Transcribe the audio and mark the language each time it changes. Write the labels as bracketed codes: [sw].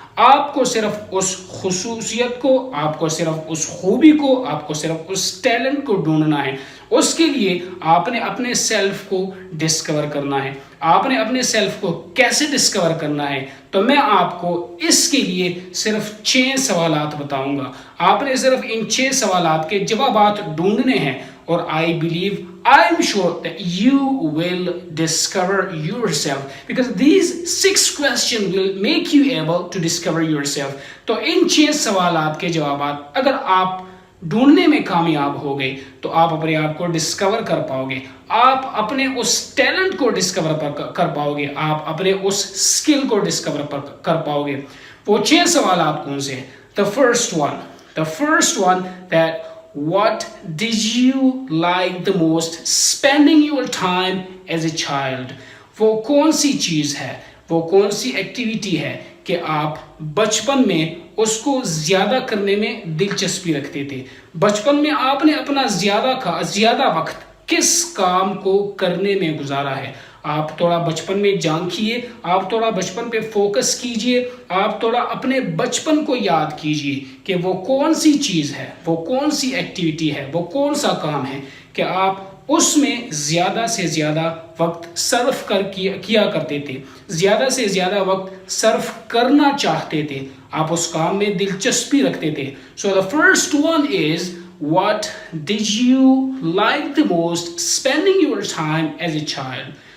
[ur] آپ کو صرف اس خصوصیت کو, آپ کو صرف اس خوبی کو, آپ کو صرف اس ٹیلنٹ کو ڈھونڈنا ہے. اس کے لیے آپ نے اپنے سیلف کو ڈسکور کرنا ہے. آپ نے اپنے سیلف کو کیسے ڈسکور کرنا ہے؟ تو میں آپ کو اس کے لیے صرف 6 سوالات بتاؤں گا. آپ نے صرف ان 6 سوالات کے جوابات ڈھونڈنے ہیں اور [en] I'm sure that you will discover yourself, because these 6 questions will make you able to discover yourself. [ur] تو ان 6 سوالات کے جوابات اگر آپ ڈھونڈنے میں کامیاب ہو گئے تو آپ اپنے آپ کو ڈسکور کر پاؤ گے, آپ اپنے اس ٹیلنٹ کو ڈسکور کر پاؤ گے, آپ اپنے اس سکل کو ڈسکور کر پاؤ گے. وہ 6 سوالات کون سے ہیں؟ [en] The first one that what did you like the most spending your time as a child? [ur] وہ کون سی چیز ہے, وہ کون سی ایکٹیویٹی ہے کہ آپ بچپن میں اس کو زیادہ کرنے میں دلچسپی رکھتے تھے؟ بچپن میں آپ نے اپنا زیادہ وقت کس کام کو کرنے میں گزارا ہے؟ آپ تھوڑا بچپن میں جھانکیے, آپ تھوڑا بچپن پہ فوکس کیجئے, آپ تھوڑا اپنے بچپن کو یاد کیجئے کہ وہ کون سی چیز ہے, وہ کون سی ایکٹیویٹی ہے, وہ کون سا کام ہے کہ آپ اس میں زیادہ سے زیادہ وقت صرف کیا کرتے تھے, زیادہ سے زیادہ وقت صرف کرنا چاہتے تھے, آپ اس کام میں دلچسپی رکھتے تھے. [en] So the first one is, what did you like the most spending your time as a child?